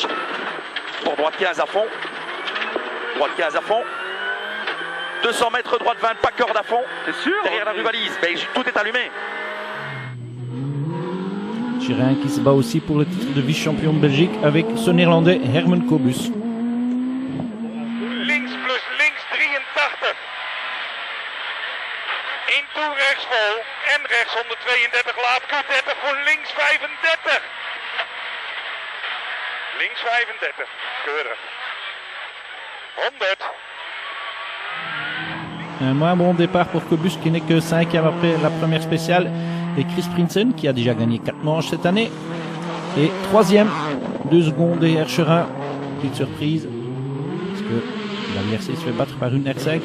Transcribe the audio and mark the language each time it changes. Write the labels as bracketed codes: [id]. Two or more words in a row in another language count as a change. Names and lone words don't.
[fr] Pour droite 15 à fond. Droite 15 à fond. 200 mètres, droite 20, pas corde à fond. C'est sûr? Derrière la rubalise, mais tout est allumé. Chérin qui se bat aussi pour le titre de vice-champion de Belgique avec ce néerlandais Herman Kobus. [nl] Links plus links 83. 1 toe rechts vol en rechts 132 laat Q30 voor links 35. Links 35, keurig. 100. [fr] Un moins bon départ pour Kobus qui n'est que 5e après la première spéciale. Et Chris Prinsen qui a déjà gagné 4 manches cette année. Et 3e, 2 secondes derrière Chérin. Petite surprise. Parce que la VRC se fait battre par une R5.